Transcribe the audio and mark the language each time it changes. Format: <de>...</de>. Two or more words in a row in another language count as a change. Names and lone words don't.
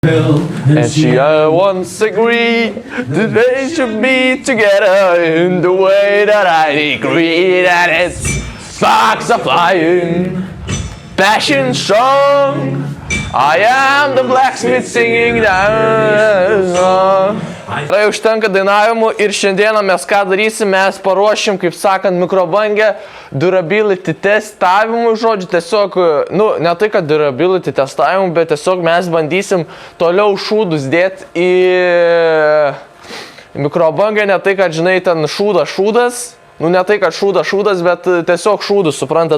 <en>And she once agreed that they should be together in the way that I agree that it's sparks are flying, passion strong. I am the blacksmith singing that song.</en> <lt>Tai užtenka dainavimų ir šiandieną mes ką darysim, mes paruošim, kaip sakant, mikrobangę durability testavimui, žodžiu, tiesiog, ne tai, kad durability testavimui, bet tiesiog mes bandysim toliau šūdus dėti į mikrobangę, ne tai, kad, žinai, ten šūdas, ne tai, kad šūdas, bet tiesiog šūdus, suprantat.</lt>